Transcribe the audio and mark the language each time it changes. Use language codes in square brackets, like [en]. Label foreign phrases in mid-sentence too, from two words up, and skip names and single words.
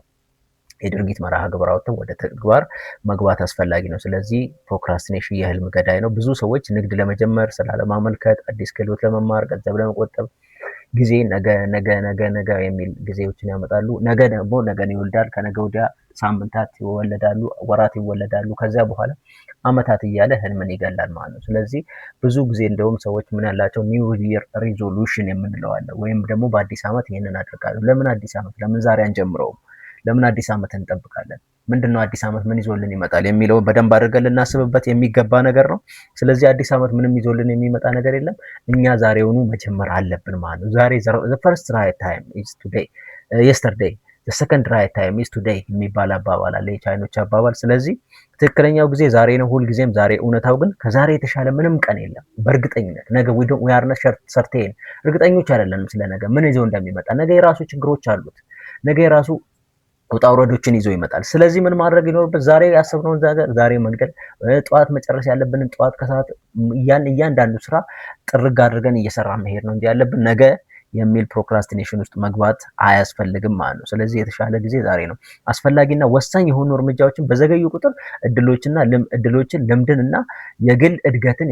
[am] የድርጊት መርሃ ግብር አውጥተን ወደ ተግባር መግባት አስፈላጊ ነው። ስለዚህ ፕሮክራስቲኔሽን የህልም ገዳይ ነው። ብዙ ሰዎች ንግድ ለመጀመር፣ ስራ ለማመልከት፣ አዲስ ክህሎት ለመማር፣ ገንዘብ ለመቆጠብ ጊዜ ነገ የሚል ጊዜዎችን ያመጣሉ። ነገ ደግሞ ነገን ይወልዳል፣ ከነገ ወዲያ ሳምንታት ይወለዳሉ፣ ወራት ይወለዳሉ፣ ከዚያ በኋላ አመታት እያለ ህልምን ይገላል ማለት ነው። ስለዚህ ብዙ ጊዜ እንደውም ሰዎች ምን ያላቸው [en] new year resolution [am] የምንለው አለ፣ ወይም ደግሞ በአዲስ ዓመት ይህንን አደርጋለሁ። ለምን አዲስ ዓመት? ለምን ዛሬ አንጀምረውም? ለምን አዲስ ዓመት እንጠብቃለን? ምንድነው አዲስ ዓመት ምን ይዞልን ይመጣል የሚለውን በደንብ አድርገን ልናስብበት የሚገባ ነገር ነው። ስለዚህ አዲስ ዓመት ምንም ይዞልን የሚመጣ ነገር የለም። እኛ ዛሬውኑ መጀመር አለብን ማለት ነው። ዛሬ [en] the first right time is today, [am] yesterday the second right time is today የሚባል አባባል አለ፣ የቻይኖች አባባል። ስለዚህ ትክክለኛው ጊዜ ዛሬ ነው፣ ሁልጊዜም ዛሬ። እውነታው ግን ከዛሬ የተሻለ ምንም ቀን የለም። በእርግጠኝነት ነገ [en] we are not certain፣ [am] እርግጠኞች አይደለንም ስለ ነገ ምን ይዞ እንደሚመጣ። ነገ የራሱ ችግሮች አሉት። ነገ የራሱ ውጣ ውረዶችን ይዞ ይመጣል። ስለዚህ ምን ማድረግ ይኖርበት? ዛሬ ያሰብነውን ነገር ዛሬ መግደል፣ ጠዋት መጨረስ ያለብንን ጠዋት፣ ከሰዓት እያንዳንዱ ስራ ጥርግ አድርገን እየሰራ መሄድ ነው እንጂ ያለብን ነገ የሚል ፕሮክራስቲኔሽን ውስጥ መግባት አያስፈልግም ማለት ነው። ስለዚህ የተሻለ ጊዜ ዛሬ ነው። አስፈላጊና ወሳኝ የሆኑ እርምጃዎችን በዘገዩ ቁጥር እድሎችን ልምድን እና የግል እድገትን